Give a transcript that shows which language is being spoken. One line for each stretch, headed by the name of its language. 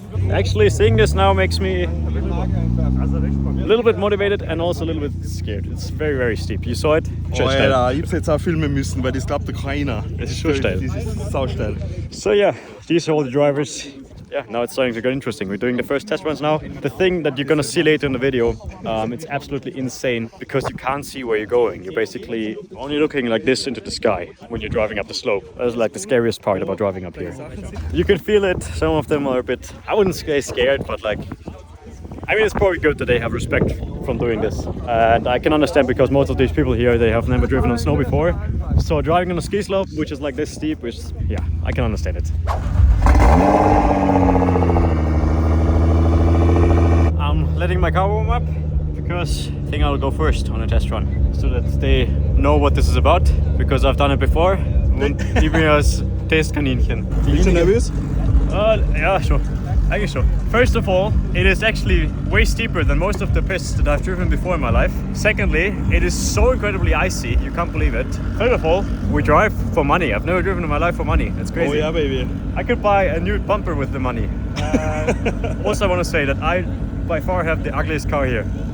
English: Actually, seeing this now makes me a little bit motivated and also a little bit scared. It's very, very steep. You saw it?
German: Oh, Alter, ich hab's jetzt auch filmen müssen, weil das glaubt doch keiner. Es ist schon steil. Das ist sausteil.
English: So yeah, these are all the drivers. Yeah, now it's starting to get interesting. We're doing the first test runs now. The thing that you're gonna see later in the video, it's absolutely insane because you can't see where you're going. You're basically only looking like this into the sky when you're driving up the slope. That's like the scariest part about driving up here. You can feel it. Some of them are a bit, I wouldn't say scared, but like, I mean, it's probably good that they have respect from doing this. And I can understand because most of these people here, they have never driven on snow before. So driving on a ski slope, which is like this steep, which, yeah, I can understand it. I'm letting my car warm up because I think I'll go first on a test run so that they know what this is about, because I've done it before.
German: Und die mir als Testkaninchen. Bist du nervös? Ja, schon. Eigentlich schon.
English: First of all, it is actually way steeper than most of the pists that I've driven before in my life. Secondly, it is so incredibly icy, you can't believe it. Third of all, we drive for money. I've never driven in my life for money. It's crazy. Oh yeah, baby. I could buy a new bumper with the money. Also, I want to say that I by far have the ugliest car here.